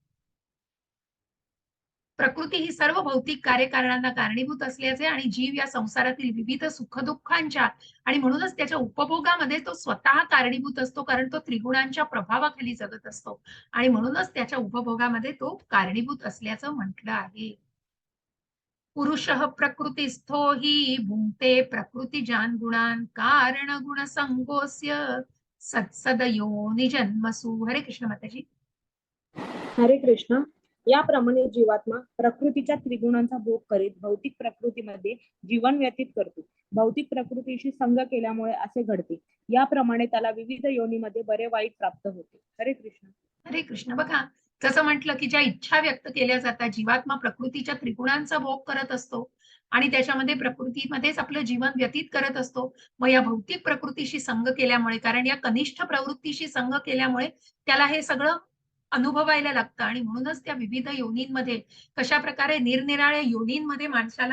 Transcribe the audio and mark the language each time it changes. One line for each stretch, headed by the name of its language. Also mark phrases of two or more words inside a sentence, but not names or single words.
Marathi: प्रकृती ही सर्व भौतिक कार्यकारणांना कारणीभूत असल्याचे आणि जीव या संसारातील विविध सुखदुःखांच्या आणि म्हणूनच त्याच्या उपभोगामध्ये तो स्वतः कारणीभूत असतो, कारण तो त्रिगुणांच्या प्रभावाखाली जगत असतो आणि म्हणूनच त्याच्या उपभोगामध्ये तो कारणीभूत असल्याचं म्हटलं आहे.
Sanskrit: पुरुषः प्रकृतिस्थो हि भुंक्ते प्रकृतिजान गुणान कारण गुण संगोस्य सत्सद योनी जन्मसु.
Marathi: हरे कृष्ण माताजी. हरे कृष्ण. याप्रमाणे जीवात्मा प्रकृतीच्या त्रिगुणांचा भोग करीत भौतिक प्रकृतीमध्ये जीवन व्यतीत करतो. भौतिक प्रकृतीशी संग केल्यामुळे असे घडते. याप्रमाणे त्याला विविध योनीमध्ये बरे वाईट प्राप्त होते. हरे कृष्ण. हरे कृष्ण. बघा, जसं म्हटलं, की ज्या इच्छा व्यक्त केल्या जातात, जीवात्मा प्रकृतीच्या त्रिगुणांचा भोग करत असतो आणि त्याच्यामध्ये प्रकृतीमध्येच आपलं जीवन व्यतीत करत असतो. मग या भौतिक प्रकृतीशी संग केल्यामुळे, कारण या कनिष्ठ प्रवृत्तीशी संग केल्यामुळे त्याला हे सगळं अनुभवायला लागतं आणि म्हणूनच त्या विविध योनींमध्ये, कशा प्रकारे निरनिराळ्या योनींमध्ये माणसाला